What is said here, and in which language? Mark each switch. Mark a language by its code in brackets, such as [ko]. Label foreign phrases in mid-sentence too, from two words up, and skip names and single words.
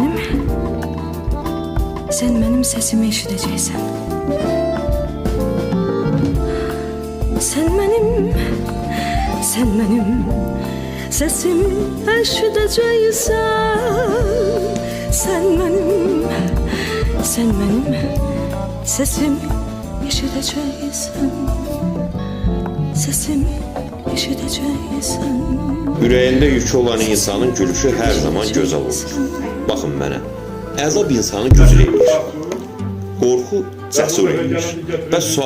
[tr] benim sesimi eşideceksen, sen benim sesimi eşideceksen, sen benim sesimi eşideceksen, sesimi eşideceksen. [az] Ürəyində yükü olan insanın gülüşü her zaman gözəl olur. Baxın mənə, əzab insanı güclü edir, qorxu cəsur edir və sual